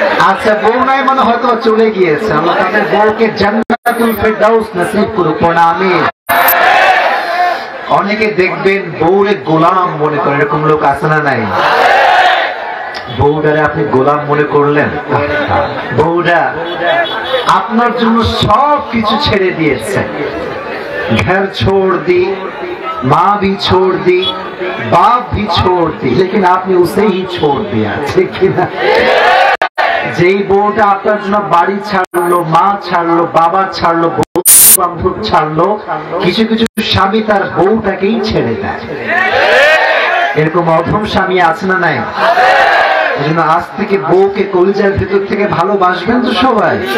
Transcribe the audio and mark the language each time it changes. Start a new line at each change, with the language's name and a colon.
Bangla: আচ্ছা, বউ নাই মানে হয়তো চলে গিয়েছে, আল্লাহ তাদের বউকে জান্নাতুল ফেরদাউস নসিব করুক, পড়া আমিন। অনেকে দেখবেন বউরে গোলাম মনে করে, এরকম লোক আছে না নাই? বউটারে আপনি গোলাম মনে করলেন, বউটা আপনার জন্য সব কিছু ছেড়ে দিয়েছে।
Hindi: ঘর छोड़ दी, माँ भी छोड़ दी, बाप भी छोड़ दी, लेकिन आपने उसे ही छोड़ दिया, ठीक है ना?
Bangla: যেই বউটা আপনার জন্য বাড়ি ছাড়লো, মা ছাড়লো, বাবা ছাড়লো, বান্ধব ছাড়লো, কিছু কিছু স্বামী তার বউটাকেই ছেড়ে দেয়। এরকম অধম স্বামী আছে না নাই? এজন্য আজ থেকে বউকে কলিজার ভিতর থেকে ভালোবাসবেন তো সবাই।